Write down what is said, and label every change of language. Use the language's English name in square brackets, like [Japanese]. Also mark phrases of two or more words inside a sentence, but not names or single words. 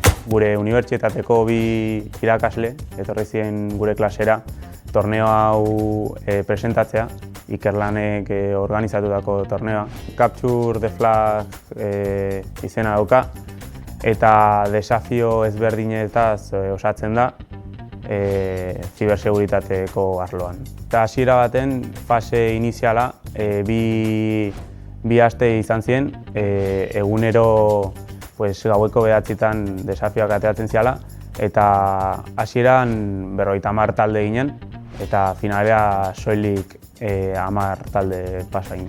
[Basque] gure unibertsitateko bi irakasle etorri ziren gure klasera torneo hau presentatzea, Ikerlanek organizatutako torneoa. Capture the Flag izena dauka eta desafio ezberdinetaz osatzen da ziberseguritateko arloan. Eta hasiera baten fase iniziala bi aste izan ziren, egunero gaueko 9:00 desafioak ateratzen ziala, eta hasieran 50 talde ginen, eta finalea soilik 10 talde pasa ginen.